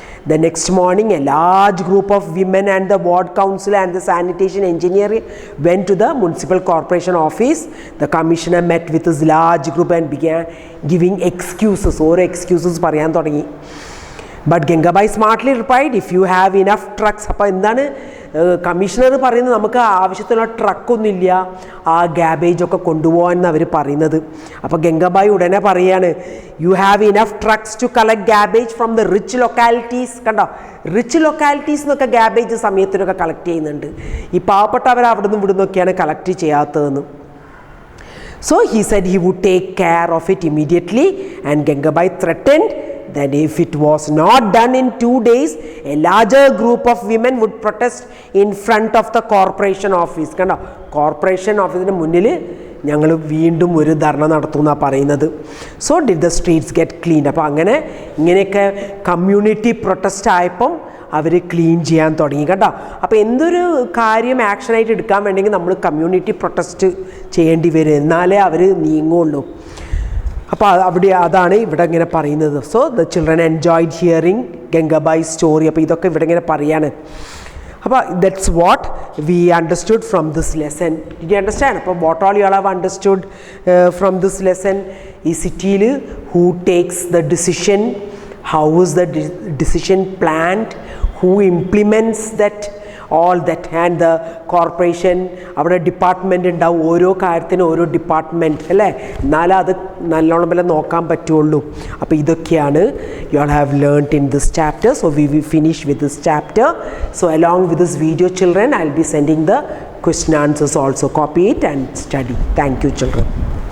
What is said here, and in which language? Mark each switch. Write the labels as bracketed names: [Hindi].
[English] The next morning, a large group of women and the ward council and the sanitation engineer went to the municipal corporation office. The commissioner met with his large group and began giving excuses. Or excuses [Malayalam] പറയാൻ തുടങ്ങി. [English] But Gangabai smartly replied, if you have enough trucks. [Malayalam] അപ്പോൾ എന്താണ് commissioner പറയുന്നത്? നമുക്ക് ആവശ്യത്തിനുള്ള ട്രക്കൊന്നുമില്ല ആ ഗ്യാബേജ് ഒക്കെ കൊണ്ടുപോകാൻ എന്ന് അവർ പറയുന്നത്. അപ്പോൾ ഗംഗാബായി ഉടനെ പറയാണ്, [English] You have enough trucks to collect garbage from the rich localities. [Malayalam] കണ്ടോ? റിച്ച് ലൊക്കാലിറ്റീസ് എന്നൊക്കെ ഗ്യാബേജ് സമയത്തിനൊക്കെ കളക്ട് ചെയ്യുന്നുണ്ട്. ഈ പാവപ്പെട്ടവർ അവിടെ നിന്നും ഇവിടെ നിന്നൊക്കെയാണ് collect ചെയ്യാത്തതെന്ന്. [English] So he said he would take care of it immediately, and Gangabai threatened that if it was not done in 2 days, a larger group of women would protest in front of the corporation office. [Malayalam] കണ്ടോ? Corporation ഓഫീസിൻ്റെ മുന്നിൽ ഞങ്ങൾ വീണ്ടും ഒരു ധർണ നടത്തുമെന്നാണ് പറയുന്നത്. [English] So did the streets get clean. [Malayalam] അപ്പോൾ ഇങ്ങനെയൊക്കെ community protest ആയപ്പം അവർ ക്ലീൻ ചെയ്യാൻ തുടങ്ങി. കേട്ടോ? അപ്പോൾ എന്തൊരു കാര്യം ആക്ഷനായിട്ട് എടുക്കാൻ വേണമെങ്കിൽ നമ്മൾ കമ്മ്യൂണിറ്റി പ്രൊട്ടസ്റ്റ് ചെയ്യേണ്ടി വരും, എന്നാലേ അവർ നീങ്ങുള്ളൂ. അപ്പോൾ അതാണ് ഇവിടെ ഇങ്ങനെ പറയുന്നത്. [English] So the children enjoyed hearing Gangabai story. [Malayalam] അപ്പോൾ ഇതൊക്കെ ഇവിടെ ഇങ്ങനെ പറയാണ്. അപ്പോൾ [English] That's what we understood from this lesson. Did you understand? അപ്പോൾ what all you all have understood from this lesson? [Malayalam] ഈ സിറ്റിയിൽ [English] Who takes the decision, how is the decision planned, who implements that, all that, and the corporation. [Malayalam] അവിടെ department ഉണ്ടാവും, ഓരോ കാര്യത്തിനും ഓരോ department അല്ലേ, എന്നാലേ അത് നല്ലോണം പോലെ നോക്കാൻ പറ്റുള്ളൂ. അപ്പോൾ ഇതൊക്കെയാണ് [English] you all have learnt in this chapter. So we will finish with this chapter. So along with this video, children, I'll be sending the question answers also. Copy it and study. Thank you, children.